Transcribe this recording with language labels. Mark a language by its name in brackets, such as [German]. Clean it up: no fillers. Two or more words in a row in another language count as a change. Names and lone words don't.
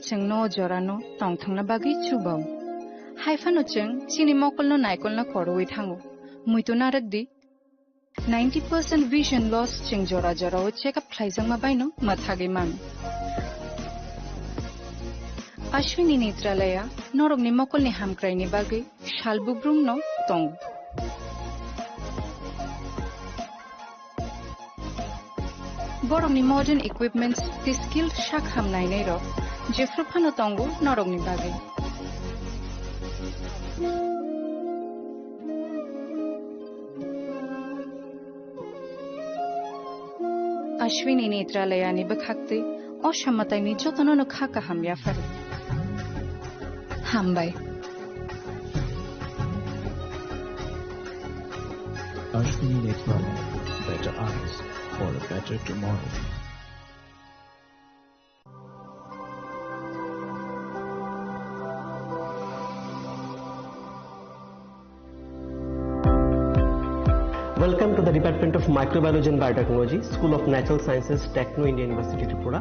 [Kok Borok] চেং ন জরানো টং থাংনা বাগি চুবাও হাইফানো চেং চিনি মকল ন নাইকল না করওই থাঙো মুইতো নারক দি [English] 90% vision loss [Kok Borok] চেং জরা জরা ও চেকআপ খাইজাং মাবাইনো মাথাগে মান আশ্বিনী নেত্রালয়া নরকনি মকলনি হামক্রাইনি বাগি শালবুব্রুম ন টং Borongni [English] modern equipments the skilled [Kok Borok] shakham nainai ro jefruphano tongo norongni bage Ashwini Netralaya ni bakhakte oshammatai ni jotonono khaka hamya fare hambai [English] Ashwini Netralaya, better eyes for a better tomorrow. Welcome to the Department of Microbiology and Biotechnology, School of Natural Sciences, Techno India University, Tripura.